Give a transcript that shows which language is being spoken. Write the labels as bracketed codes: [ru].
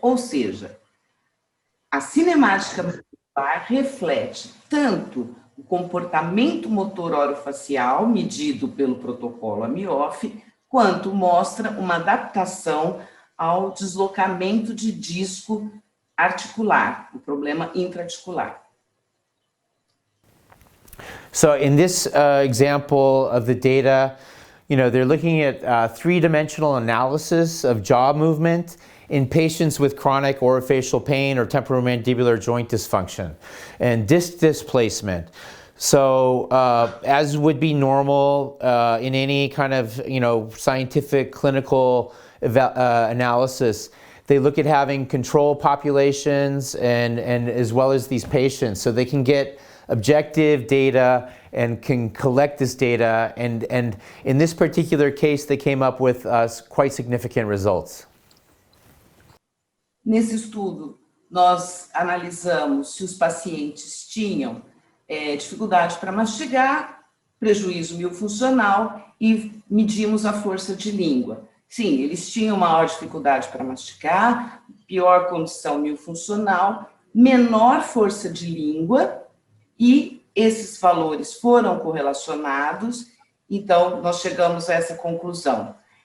[pt] Ou seja, a cinemática muscular reflete tanto o comportamento motor orofacial, medido pelo protocolo AMYOF, quanto mostra uma adaptação ao deslocamento de disco articular, o problema intraarticular. [en] So in this example of the data, they're looking at three-dimensional analysis of jaw movement in patients with chronic orofacial pain or temporomandibular joint dysfunction and disc displacement. So as would be normal in any kind of scientific clinical analysis, they look at having control populations and as well as these patients, so they can get objective data and can collect this data. And in this particular case, they came up with quite significant results. [pt] Nesse estudo, nós analisamos se os pacientes tinham dificuldade para mastigar, prejuízo miofuncional e medimos a força de língua. Sim, eles tinham maior dificuldade para mastigar, pior condição miofuncional, menor força de língua, e esses valores foram correlacionados, então nós chegamos a essa conclusão.